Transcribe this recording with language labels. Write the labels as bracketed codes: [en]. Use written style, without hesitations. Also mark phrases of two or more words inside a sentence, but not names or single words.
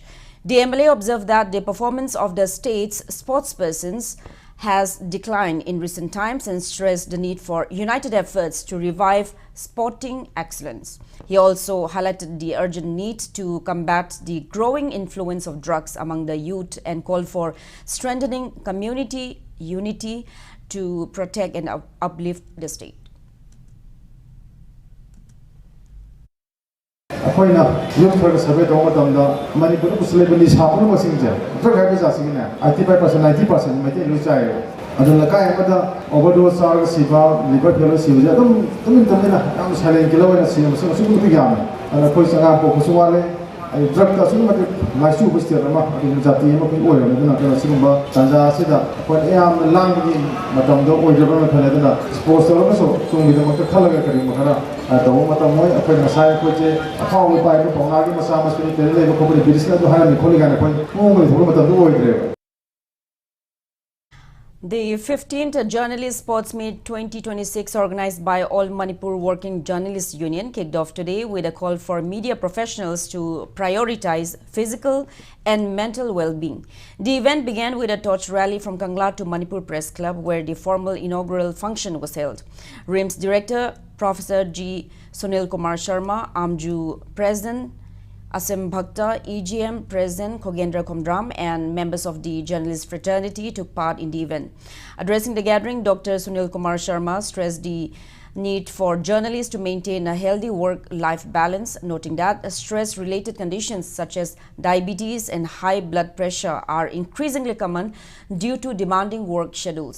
[en] The MLA observed that the performance of the state's sportspersons has declined in recent times and stressed the need for united efforts to revive sporting excellence. He also highlighted the urgent need to combat the growing influence of drugs among the youth and called for strengthening community unity to protect and uplift the state. [mni] ꯑꯩꯈꯣꯏꯅ ꯌꯨꯝ ꯈꯔ ꯁꯔꯚꯦ ꯇꯧꯕ ꯃꯇꯝꯗ ꯃꯅꯤꯄꯨꯔꯗ ꯄꯨꯁꯤꯜꯂꯤꯕ ꯅꯤꯁꯥ ꯄꯨꯝꯅꯃꯛꯁꯤꯡꯁꯦ ꯗ꯭ꯔꯒ ꯍꯥꯏꯕ ꯖꯥꯠꯁꯤꯒꯤꯅꯦ 85% 90% ꯃꯩꯇꯩ ꯂꯣꯏ ꯆꯥꯏꯌꯦꯕ ꯑꯗꯨ ꯂꯩꯀꯥꯏ ꯑꯃꯗ ꯑꯣꯚꯔꯗꯣꯁ ꯆꯥꯔꯒ ꯁꯤꯕ [en] liver failure [mni] ꯁꯤꯕꯁꯦ ꯑꯗꯨꯝ ꯇꯨꯃꯤꯟꯅ ꯌꯥꯝ [en] silent killer [mni] ꯑꯣꯏꯅ ꯁꯤꯕꯁꯤꯡ ꯑꯁꯨꯛꯀꯤ ꯃꯇꯤꯛ ꯌꯥꯝꯃꯦ ꯑꯗꯨꯅ ꯑꯩꯈꯣꯏ ꯑꯉꯥꯡ ꯄꯣꯛꯄꯁꯨ ꯋꯥꯠꯂꯦ ꯗ꯭ꯔꯒꯇ ꯑꯁꯨꯛꯀꯤ ꯃꯇꯤꯛ ꯂꯥꯏꯆꯨꯕ ꯁ꯭ꯇꯦꯠ ꯑꯃ ꯑꯗꯨꯒ ꯖꯥꯇꯤ ꯑꯃ ꯑꯩꯈꯣꯏ ꯑꯣꯏꯔꯕꯅꯤ ꯑꯗꯨꯅ ꯑꯩꯈꯣꯏꯅ ꯁꯤꯒꯨꯝꯕ ꯇꯥꯟꯖꯥ ꯑꯁꯤꯗ ꯑꯩꯈꯣꯏꯅ ꯌꯥꯝꯅ ꯂꯥꯡꯕꯒꯤ ꯃꯇꯝꯗꯣ ꯑꯣꯏꯗ꯭ꯔꯕ꯭ꯔꯅ ꯈꯜꯂꯦ ꯑꯗꯨꯅ ꯁ꯭ꯄꯣꯔꯠꯁ ꯇꯧꯔꯒꯁꯨ ꯇꯨꯡꯒꯤꯗꯃꯛꯇ ꯈꯜꯂꯒ ꯀꯔꯤꯒꯨꯝꯕ ꯈꯔ ꯇꯧꯕ ꯃꯇꯝ ꯃꯣꯏ ꯑꯩꯈꯣꯏ ꯉꯁꯥꯏ ꯑꯩꯈꯣꯏꯁꯦ ꯑꯐꯥꯎꯕ ꯄꯥꯏꯕ ꯄꯥꯎꯅꯥꯒꯤ ꯃꯆꯥ ꯃꯁꯨꯅꯤ ꯇꯦꯂꯦꯟ ꯂꯩꯕ ꯈꯣꯠꯄꯅꯤ ꯕꯤꯔꯤꯁꯅ ꯑꯗꯨ ꯍꯥꯏꯔꯝꯃꯤ ꯈꯣꯠꯂꯤ ꯀꯥꯏꯅ ꯑꯩꯈꯣꯏ ꯃꯑꯣꯡ ꯊꯣꯛꯄ ꯃꯇꯝꯗꯣ ꯑꯣꯏꯗ꯭ꯔꯦꯕ. [en] The 15th Journalist Sports Meet 2026 organized by All Manipur Working Journalists Union kicked off today with a call for media professionals to prioritize physical and mental well-being. The event began with a torch rally from Kangla to Manipur Press Club where the formal inaugural function was held. RIMS Director Professor G. Sunil Kumar Sharma, AMJU President Asim Bhakta, EGM President Khogendra Komdram and members of the journalist fraternity took part in the event. Addressing the gathering, Dr. Sunil Kumar Sharma stressed the need for journalists to maintain a healthy work-life balance, noting that stress-related conditions such as diabetes and high blood pressure are increasingly common due to demanding work schedules.